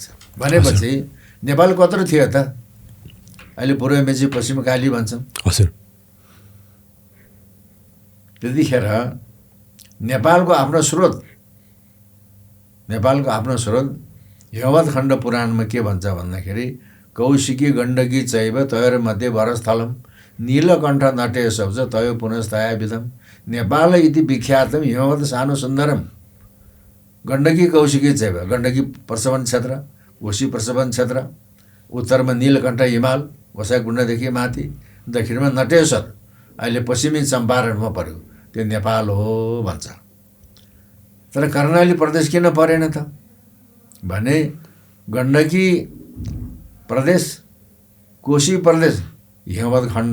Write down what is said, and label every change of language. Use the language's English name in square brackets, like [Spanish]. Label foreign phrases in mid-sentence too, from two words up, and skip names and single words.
[Nepali] भनेपछि नेपाल कत्रो थियो त? अहिले पूर्व मेची पश्चिम काली भन्छौँ। हजुर, त्यतिखेर नेपालको आफ्नो स्रोत हिमवत खण्ड पुराणमा के भन्छ भन्दाखेरि [Sanskrit] कौशिकी गण्डकी चैव तयोर्मध्ये वरस्थलम नीलकण्ठ नटे शब्द तयो पुनस्तया विधम नेपाल इति विख्यातम हिमवत सानो सुन्दरम। गण्डकी कौशिकी चैव, [Nepali] गण्डकी प्रसवन क्षेत्र, कोशी प्रसवन क्षेत्र, उत्तरमा नीलकण्ठ हिमाल गोसाइँकुण्डदेखि माथि, दक्षिणमा नटेश्वर अहिले पश्चिमी चम्पारणमा पर्यो, त्यो नेपाल हो भन्छ। तर कर्णाली प्रदेश किन परेन त भने गण्डकी प्रदेश, कोशी प्रदेश हिमवत खण्ड,